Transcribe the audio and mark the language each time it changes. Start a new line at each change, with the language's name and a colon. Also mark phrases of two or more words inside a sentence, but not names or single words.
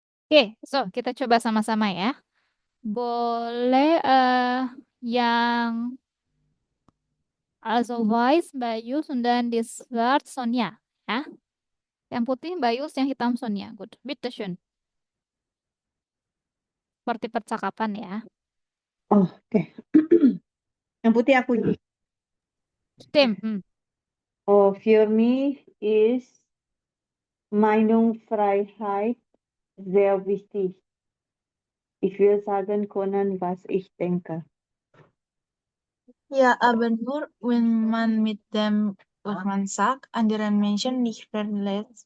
Indonesian: Oke, so kita coba sama-sama ya. Boleh yang
German: also weiß
Indonesian: Mbak Yus dan di schwarz Sonia. Ya. Yang putih Mbak Yus, yang hitam Sonia.
English: Good.
German: Bitte schön.
Indonesian: Seperti percakapan ya. Oh, oke. Yang putih aku.
German: Stim. Oh, für mich ist Meinungsfreiheit sehr wichtig. Ich will sagen können, was ich denke. Ja, aber nur wenn man mit dem, was man sagt, anderen Menschen nicht verletzt.